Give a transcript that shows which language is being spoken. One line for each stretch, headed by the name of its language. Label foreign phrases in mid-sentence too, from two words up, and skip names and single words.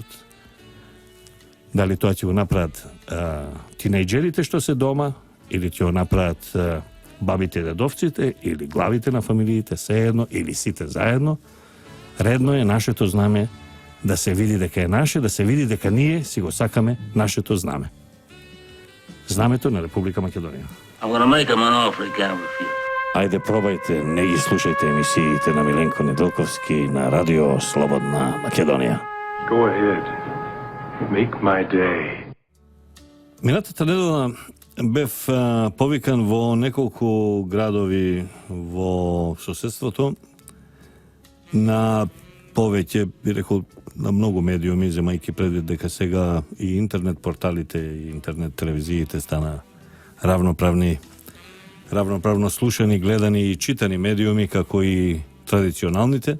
Macedonian: Дали тоа ќе го направат тинејџерите што се дома, или ќе го направат бабите и дедовците, или главите на фамилиите, сеедно, или сите заедно? Редно е нашето знаме да се види дека е наше, да се види дека ние си го сакаме нашето знаме. Знамето на Република Македонија.
English: I'm gonna make him an offer he can't refuse.
Macedonian: Ајде, пробајте, не ги слушайте емисиите на Миленко Неделковски на Радио Слободна Македонија.
English: Go ahead. Make my day.
Macedonian: Минатата недела бев повикан во неколку градови во соседството на повеќе, би рекол, на многу медиуми, земајќи предвид дека сега и интернет порталите и интернет телевизиите стана равноправно слушани, гледани и читани медиуми како и традиционалните.